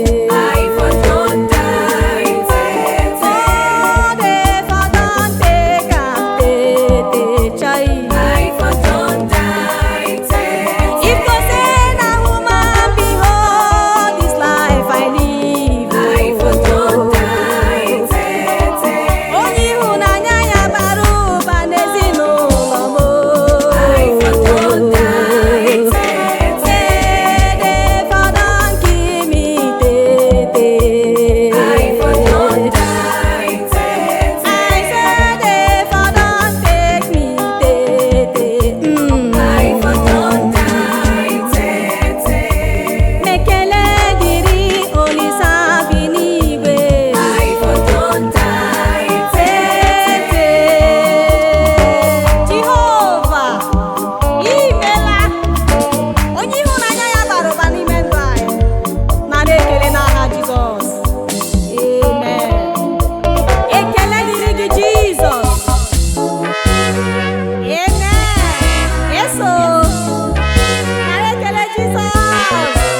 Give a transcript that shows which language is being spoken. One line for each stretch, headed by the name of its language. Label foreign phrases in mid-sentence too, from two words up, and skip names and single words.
Nigerian Pidgin: I for don die, tete. Oh, they for don take am, tete, chai. I for don die, If to say na human behold this life I live,
Igbo: onye ịhụnanya ya bara ụba n'ezinụlọ m.
Nigerian Pidgin: Say they for don kill me tete. I say they for don take me, tey, tey. Mm.
Igbo: Mekele dịrị Olisa bi n'igwe. Tey, tey. Jehovah, i meela. Onye ịhụnanya ya bara ụba n'ime ndụ anyị. Nara ekele n'aha Jizọs. Amen. Ekele dịrị gị, Jizọs. Amen. Eso. Nara ekele, Jizọs.